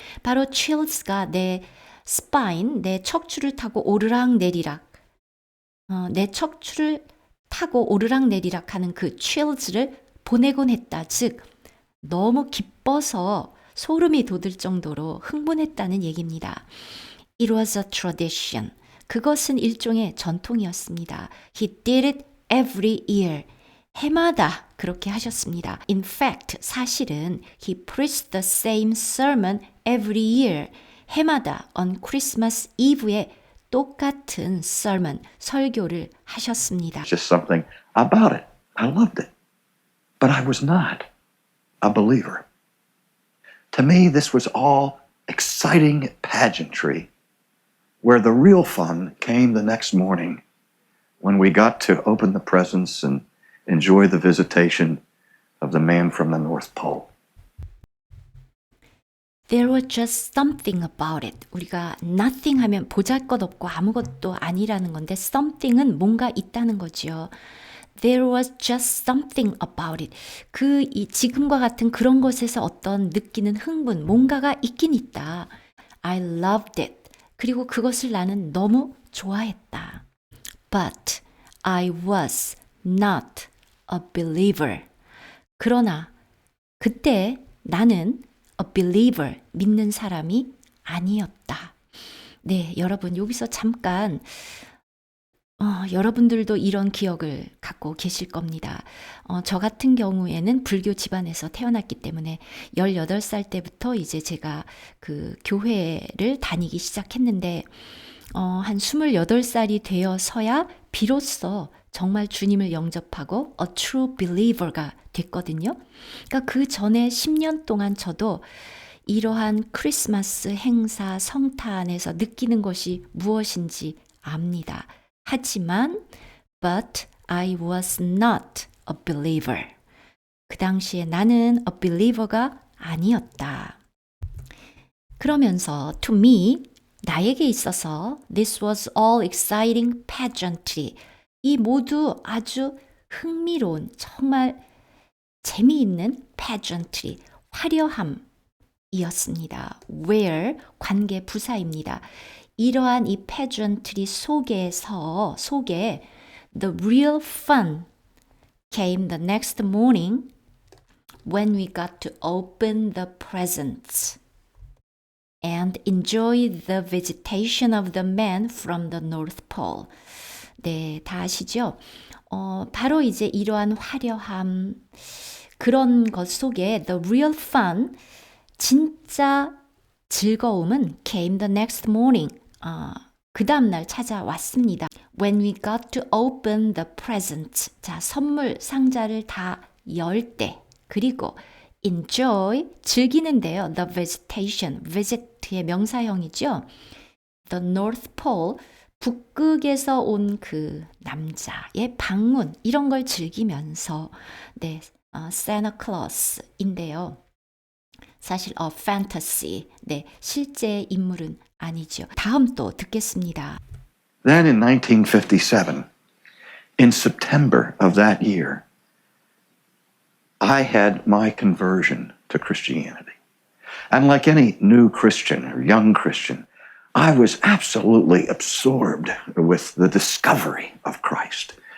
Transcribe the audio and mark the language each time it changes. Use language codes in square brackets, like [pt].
[ko] 바로 [en] chills [ko] 가 내 spine, 내 척추를 타고 오르락내리락, 내 척추를 타고 오르락내리락 하는 그 chills를 보내곤 했다. 즉, 너무 기뻐서 소름이 돋을 정도로 흥분했다는 얘기입니다. [en] It was a tradition. [ko] 그것은 일종의 전통이었습니다. [en] He did it every year. [ko] 해마다 그렇게 하셨습니다. [en] In fact, 사실은 he preached the same sermon every year. [ko] 해마다 [en] on Christmas Eve [ko] 에 똑같은 sermon, 설교를 하셨습니다. [en] Just something about it. I loved it. But I was not a believer. To me, this was all exciting pageantry where the real fun came the next morning when we got to open the presents and enjoy the visitation of the man from the North Pole. There was just something about it. [ko] 우리가 nothing 하면 보잘것없고 아무것도 아니라는 건데 something은 뭔가 있다는 거지요. [en] There was just something about it. [ko] 지금과 같은 그런 것에서 어떤 느끼는 흥분, 뭔가가 있긴 있다. [en] I loved it. [ko] 그리고 그것을 나는 너무 좋아했다. [en] But I was not a believer. [ko] 그러나 그때 나는 a believer, 믿는 사람이 아니었다. 네, 여러분 여기서 잠깐 여러분들도 이런 기억을 갖고 계실 겁니다. 저 같은 경우에는 불교 집안에서 태어났기 때문에 18살 때부터 이제 제가 그 교회를 다니기 시작했는데 한 28살이 되어서야 비로소 정말 주님을 영접하고 [en] a true believer [ko] 가 됐거든요. 그러니까 그 전에 10년 동안 저도 이러한 크리스마스 행사 성탄에서 느끼는 것이 무엇인지 압니다. 하지만 [en] but I was not a believer. [ko] 그 당시에 나는 a believer가 아니었다. 그러면서 [en] to me, [ko] 나에게 있어서 [en] this was all exciting pageantry. [ko] 이 모두 아주 흥미로운 정말 재미있는 pageantry, 화려함이었습니다. where 관계 부사입니다. 이러한 이 pageantry 속에 [en] the real fun came the next morning when we got to open the presents and enjoy the visitation of the man from the North Pole. [ko] 네, 다 아시죠? 바로 이제 이러한 화려함, 그런 것 속에 [en] the real fun, [ko] 진짜 즐거움은 [en] came the next morning. [ko] 그 다음날 찾아왔습니다. [en] When we got to open the presents. [ko] 자, 선물 상자를 다 열 때. 그리고 enjoy, 즐기는데요. The visitation, visit의 명사형이죠. The North Pole, 북극에서 온 그 남자의 방문, 이런 걸 즐기면서 네, Santa Claus인데요. 사실 fantasy, 네, 실제 인물은 아니죠. 다음 또 듣겠습니다. [en] Then in 1957, in September of that year, I had my conversion to Christianity. And like any new Christian or young Christian, I was absolutely absorbed with the discovery of Christ.